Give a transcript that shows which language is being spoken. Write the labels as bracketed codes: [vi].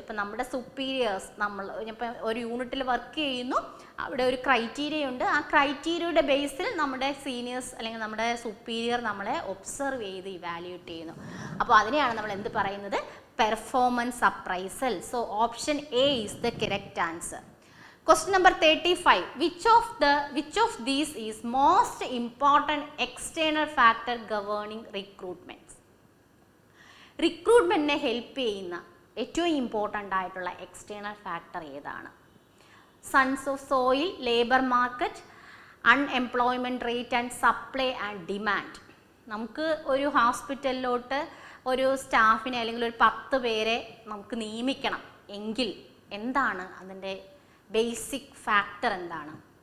[ml] ഇപ്പം നമ്മുടെ സുപ്പീരിയേഴ്സ്, നമ്മൾ ഇപ്പം ഒരു യൂണിറ്റിൽ വർക്ക് ചെയ്യുന്നു, അവിടെ ഒരു ക്രൈറ്റീരിയ ഉണ്ട്. ആ ക്രൈറ്റീരിയയുടെ ബേസിൽ നമ്മുടെ സീനിയേഴ്സ് അല്ലെങ്കിൽ നമ്മുടെ സുപ്പീരിയർ നമ്മളെ ഒബ്സർവ് ചെയ്ത് ഇവാലുവേറ്റ് ചെയ്യുന്നു. അപ്പോൾ അതിനെയാണ് നമ്മൾ എന്ത് പറയുന്നത്, performance appraisal. [en] So option A is the correct answer. Question number 35. Which of these is most important external factor governing recruitment? [ml] റിക്രൂട്ട്മെൻറ്റിനെ help ചെയ്യുന്ന ഏറ്റവും ഇമ്പോർട്ടൻ്റ് ആയിട്ടുള്ള എക്സ്റ്റേണൽ ഫാക്ടർ ഏതാണ്? [en] Sons of soil, labour market, unemployment rate and supply and demand. [ml] നമുക്ക് ഒരു ഹോസ്പിറ്റലിലോട്ട് ഒരു സ്റ്റാഫിനെ അല്ലെങ്കിൽ ഒരു 10 പേരെ നമുക്ക് നിയമിക്കണം എങ്കിൽ എന്താണ് അതിൻ്റെ ബേസിക് ഫാക്ടർ? എന്താണ്?